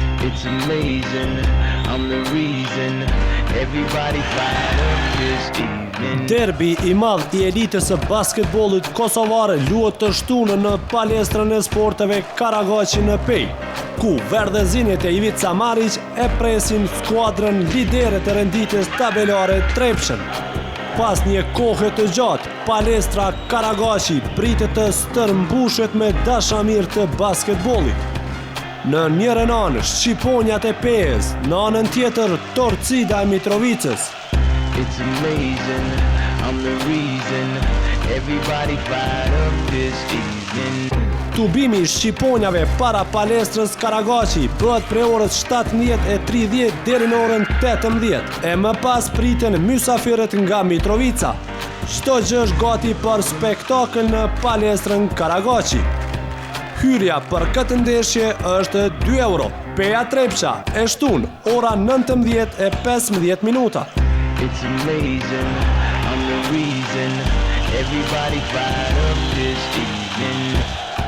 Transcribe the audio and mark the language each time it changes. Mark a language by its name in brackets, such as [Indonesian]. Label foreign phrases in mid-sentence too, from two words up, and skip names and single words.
[English] It's amazing, I'm the reason everybody fired up this evening. [Albanian] Derbi I madh I elitës së basketbollit kosovare luhet të shtunë në palestrën e sporteve Karagaqi në Pej, ku verdhezinjet e Ivica Marić e presin skuadrën lidere të renditjes tabelare Trepshën. Pas një kohe të gjatë, palestra Karagaqi pritet të stërmbushet me dashamir të basketbollit. Në njërën anë, Shqiponjat e Pejës, në anën tjetër, Torcida e Mitrovicës. [English] It's amazing, I'm the reason everybody fired up this evening. [Albanian] Tubimi I Shqiponjave para palestrës Karagaqi bëhet prej orës 17:30 deri në orën 18 e më pas priten mysafirët nga Mitrovica. Çdo gjë është gati për spektakël në palestrën Karagaqi. Hyrja për këtë ndeshje është 2 euro. Peja Trepsha e shtunë ora 19:15. [English] It's amazing, I'm the reason everybody fired up this evening.